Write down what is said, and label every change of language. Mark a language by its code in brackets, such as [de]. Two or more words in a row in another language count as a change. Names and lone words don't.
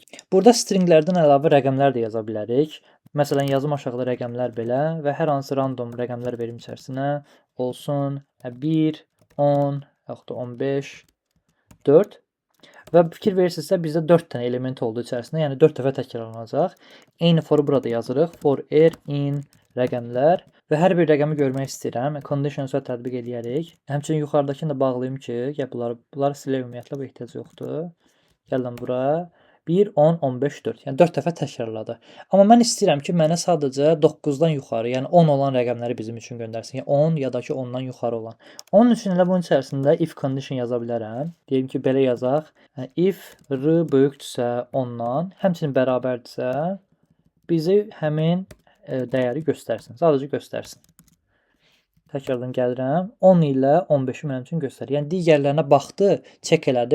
[az] Burada stringlərdən əlavə rəqəmlər də yaza bilərik. Məsələn, yazım aşağıda rəqəmlər belə və hər hansı random rəqəmlər verim içərisinə olsun 1, 10, yaxud da 15, 4 və fikir verirsinizsə bizdə 4 dənə element oldu içərisində, yəni 4 dəfə təkrarlanacaq. Eyni foru burada yazırıq. [en] For in [az] rəqəmlər və hər bir rəqəmi görmək istəyirəm. Condition-ı tətbiq edərik. Həmçinin yuxarıdakını da bağlayım ki, bunları silə ümumiyyətlə bu ehtiyac yoxdur. Gəlin bura. 1, 10, 15, 4. Yəni 4 dəfə təkrarladı. Amma mən istəyirəm ki, mənə sadəcə 9-dan yuxarı, yəni 10 olan rəqəmləri bizim üçün göndərsin. Yəni 10 ya da ki 10-dan yuxarı olan. Onun üçün elə bunun içərisində [en] if condition [az] yaza bilərəm. Deyim ki, belə yazaq. If r böyükdürsə 10-dan, həmçinin bərabərdirsə, bizi həmin dəyəri göstərsin. Sadəcə göstərsin. Təkrardan gəlirəm. 10 ilə 15-i mənim üçün göstərir. Yəni digərlərinə baxdı, check elədi.